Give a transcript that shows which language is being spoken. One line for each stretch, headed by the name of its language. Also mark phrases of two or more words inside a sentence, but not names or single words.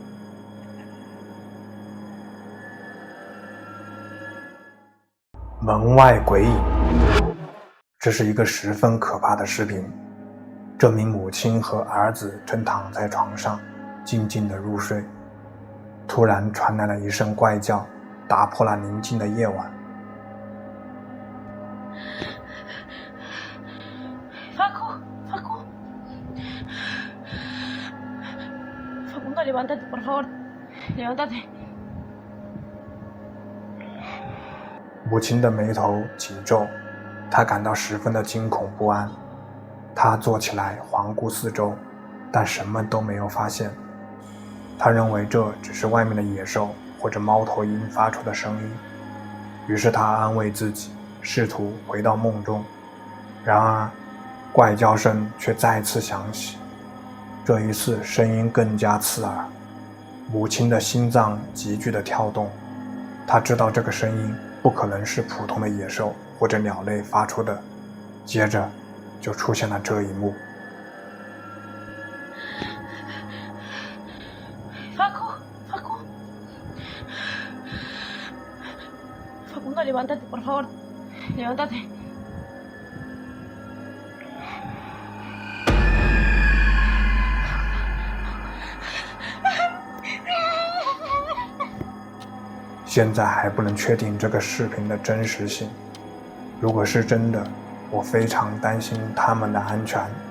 Chinese: 门外鬼影，这是一个十分可怕的视频。这名母亲和儿子正躺在床上，静静地入睡。突然传来了一声怪叫，打破了宁静的夜晚。
Spanish: Facundo, levántate, por favor. Levántate.
Chinese: 母亲的眉头紧皱，她感到十分的惊恐不安。她坐起来环顾四周，但什么都没有发现。她认为这只是外面的野兽或者猫头鹰发出的声音，于是她安慰自己，试图回到梦中。然而，怪叫声却再次响起，这一次声音更加刺耳。母亲的心脏急剧地跳动，她知道这个声音不可能是普通的野兽或者鸟类发出的。接着就出现了这一幕。
Spanish: Facundo, levántate, por favor. Levántate.
Chinese: 现在还不能确定这个视频的真实性，如果是真的，我非常担心他们的安全。